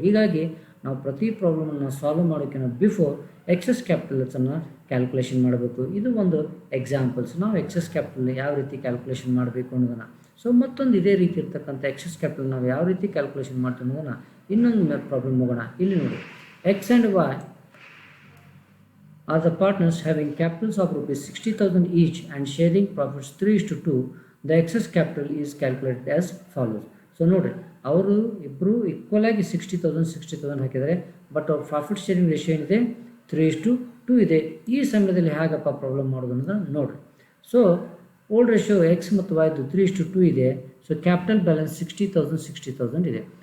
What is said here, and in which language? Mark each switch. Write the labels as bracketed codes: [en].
[kn] ಹೀಗಾಗಿ ನಾವು ಪ್ರತಿ ಪ್ರಾಬ್ಲಮನ್ನು ಸಾಲ್ವ್ ಮಾಡೋಕ್ಕಿಂತ ಬಿಫೋರ್ ಎಕ್ಸೆಸ್ ಕ್ಯಾಪಿಟಲ್ಸನ್ನು ಕ್ಯಾಲ್ಕುಲೇಷನ್ ಮಾಡಬೇಕು. ಇದು ಒಂದು ಎಕ್ಸಾಂಪಲ್ಸ್, ನಾವು ಎಕ್ಸೆಸ್ ಕ್ಯಾಪಿಟಲ್ ಯಾವ ರೀತಿ ಕ್ಯಾಲ್ಕುಲೇಷನ್ ಮಾಡಬೇಕು ಅನ್ನೋದನ್ನು. ಸೊ ಮತ್ತೊಂದು ಇದೇ ರೀತಿ ಇರ್ತಕ್ಕಂಥ ಎಕ್ಸೆಸ್ ಕ್ಯಾಪಿಟಲ್ ನಾವು ಯಾವ ರೀತಿ ಕ್ಯಾಲ್ಕುಲೇಷನ್ ಮಾಡ್ತೀವಿ ಅನ್ನೋದನ್ನು ಇನ್ನೊಂದು ಪ್ರಾಬ್ಲಮ್ ಹೋಗೋಣ. ಇಲ್ಲಿ ನೋಡಿ, [en] X and Y are the partners having capitals of rupees 60,000 each and sharing profits 3:2. The excess capital is calculated as follows. [kn] So ನೋಡಿರಿ, ಅವರು ಇಬ್ಬರು ಈಕ್ವಲ್ ಆಗಿ 60,000 ಹಾಕಿದ್ದಾರೆ, ಬಟ್ ಅವ್ರ ಪ್ರಾಫಿಟ್ ಶೇರಿಂಗ್ ರೇಷಿಯೋ ಏನಿದೆ 3:2 ಇದೆ. ಈ ಸಮಯದಲ್ಲಿ ಹೇಗಪ್ಪ ಪ್ರಾಬ್ಲಮ್ ಮಾಡೋದು ಅನ್ನೋದನ್ನು ನೋಡಿರಿ. ಸೊ ಓಲ್ಡ್ ರೇಷಿಯೋ ಎಕ್ಸ್ ಮತ್ತು ವೈದು 3:2 ಇದೆ. ಸೊ ಕ್ಯಾಪಿಟಲ್ ಬ್ಯಾಲೆನ್ಸ್ 60,000 ಇದೆ.